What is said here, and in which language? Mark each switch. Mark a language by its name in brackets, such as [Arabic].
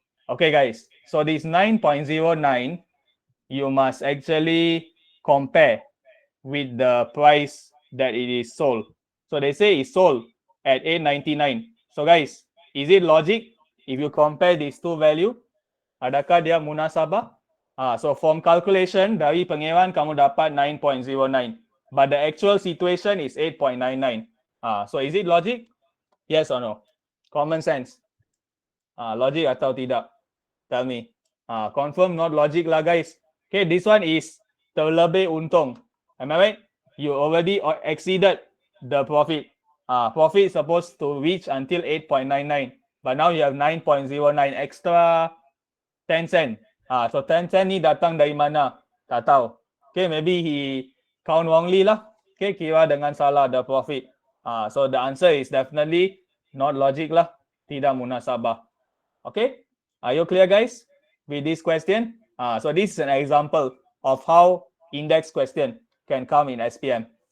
[English] Okay, guys, so this 9.09, you must actually compare with the price that it is sold. So they say it's sold at 899. So guys, is it logic if you compare these two value? [Malay] Adakah dia munasabah? [English] So from calculation, [Malay] dari pengeran kamu dapat [English] 9.09. But the actual situation is 8.99. So is it logic? Yes or no? Common sense. Logic [Malay] atau tidak? [English] Tell me. Confirm not logic lah guys. Okay, this one is [Malay] terlebih untung. [English] Am I right? You already exceeded the profit. Profit is supposed to reach until 8.99. But now you have 9.09 extra 10 cent. [Malay] So 10 cent ni datang dari mana? Tak tahu. [English] Okay, maybe he count wrongly lah. Okay, [Malay] kira dengan salah [English] the profit. So the answer is definitely not logic lah. [Malay] Tidak munasabah. [English] Okay, are you clear guys with this question? So this is an example of how index question can come in SPM.